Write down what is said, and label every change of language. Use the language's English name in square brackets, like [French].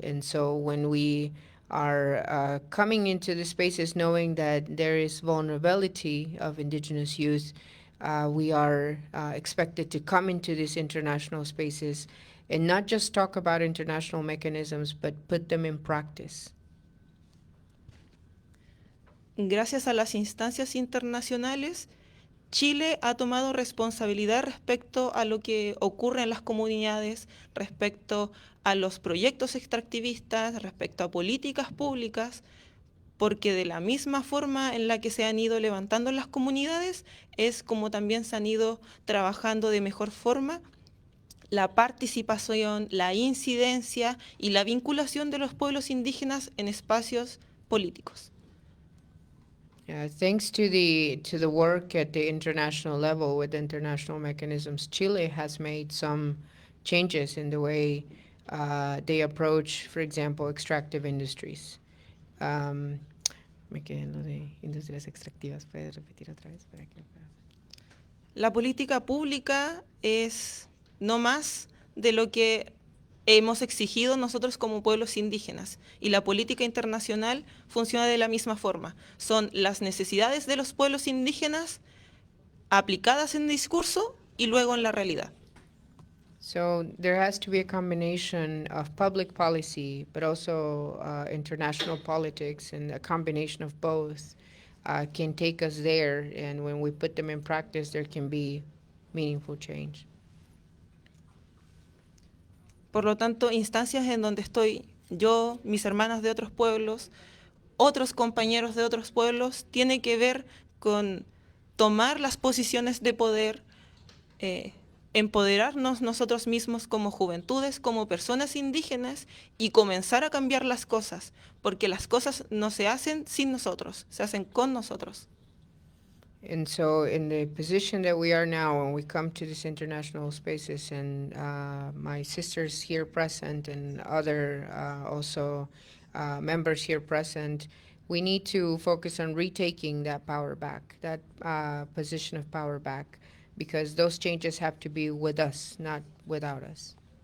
[English] And so when we are coming into the spaces knowing that there is vulnerability of indigenous youth, we are expected to come into these international spaces and not just talk about international mechanisms, but put them in practice. [Spanish] Gracias a las instancias internacionales, Chile ha tomado responsabilidad respecto a lo que ocurre en las comunidades, respecto a los proyectos extractivistas, respecto a políticas públicas, porque de la misma forma en la que se han ido levantando las comunidades, es como también se han ido trabajando de mejor forma la participación, la incidencia y la vinculación de los pueblos indígenas en espacios políticos. [English] Thanks to the work at the international level with international mechanisms, Chile has made some changes in the way they approach, for example, extractive industries. [Spanish] Me quedé en lo de industrias extractivas. ¿Puedes repetir otra vez para que pueda? La política pública es no más de lo que hemos exigido nosotros como pueblos indígenas, y la política internacional funciona de la misma forma. Son las necesidades de los pueblos indígenas aplicadas en discurso y luego en la realidad. [English] So there has to be a combination of public policy, but also international politics, and a combination of both can take us there. And when we put them in practice, there can be meaningful change. [Spanish] Por lo tanto, instancias en donde estoy yo, mis hermanas de otros pueblos, otros compañeros de otros pueblos, tiene que ver con tomar las posiciones de poder, empoderarnos nosotros mismos como juventudes, como personas indígenas, y comenzar a cambiar las cosas, porque las cosas no se hacen sin nosotros, se hacen con nosotros. [English] And so in the position that we are now, when we come to these international spaces, and my sisters here present and other also members here present, we need to focus on retaking that power back, that position of power back, because those changes have to be with us, not without us.